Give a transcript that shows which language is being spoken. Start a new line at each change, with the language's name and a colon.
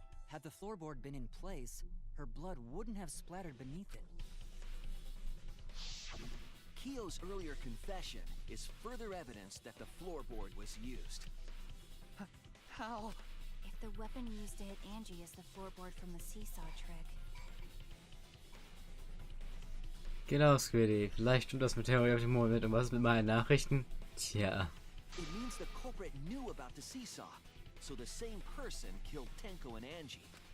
English: Had the floorboard been in place, her blood wouldn't have splattered beneath it. Keo's earlier confession is further evidence that the floorboard was used. How? If the weapon used to hit Angie is the floorboard from the seesaw trick.
German: Genau, Squiddy. Vielleicht stimmt das mit Theorie auf dem Moment. Und was ist mit meinen Nachrichten? Tja.
English: It means the culprit knew about the seesaw, so the same person killed Tenko and Angie.